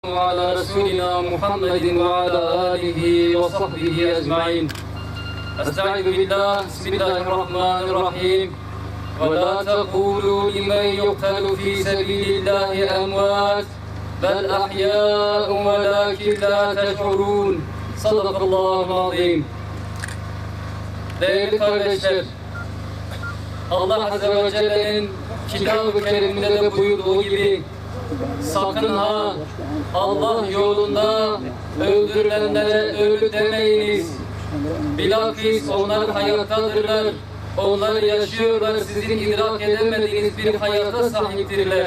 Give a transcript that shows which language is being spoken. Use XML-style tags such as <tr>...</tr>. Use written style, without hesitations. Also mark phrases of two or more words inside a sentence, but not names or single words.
<ar>وعلى رسولنا محمد وعلى آله وصحبه أجمعين. أستعيذ بالله. بسم الله الرحمن الرحيم. ولا تقولوا لمن يقتل في سبيل الله أموات بل أحياء ولكن لا تشعرون. صدق الله العظيم.</ar> <tr>Değerli kardeşler, Allah</tr> <ar>Azze ve Celle'nin</ar> <tr>Kitab-ı Kerim'inde de buyurduğu gibi sakın ha Allah yolunda öldürülenlere ölü demeyiniz. Bilakis onlar hayattadırlar, onlar yaşıyorlar, sizin idrak edemediğiniz bir hayata sahiptirler.</tr>